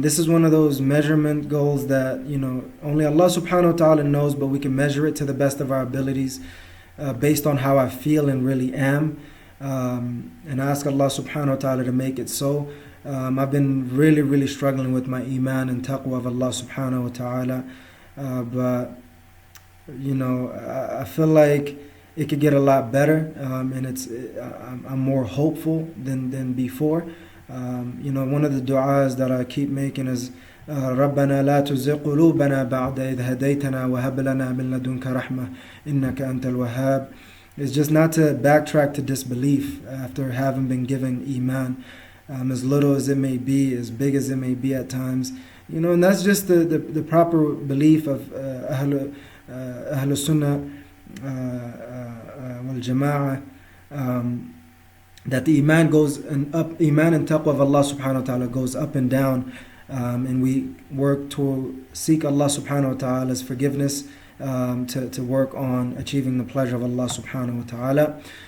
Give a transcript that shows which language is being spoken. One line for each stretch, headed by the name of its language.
English: This is one of those measurement goals that only Allah subhanahu wa ta'ala knows, but we can measure it to the best of our abilities, based on how I feel and really am, and ask Allah subhanahu wa ta'ala to make it so. I've been really, really struggling with my iman and taqwa of Allah subhanahu wa ta'ala, but I feel like it could get a lot better, and I'm more hopeful than before. One of the du'as that I keep making is
Arabic: ربنا لا تزغ قلوبنا بعد إذ هديتنا وهب لنا من لدنك رحمة إنك أنت الوهاب.
English: It's just not to backtrack to disbelief after having been given iman, as little as it may be, as big as it may be at times. And that's just the proper belief of Ahlul Sunnah wal Jama'ah, that the iman goes up, iman and taqwa of Allah subhanahu wa ta'ala goes up and down, and we work to seek Allah subhanahu wa ta'ala's forgiveness, to work on achieving the pleasure of Allah subhanahu wa ta'ala.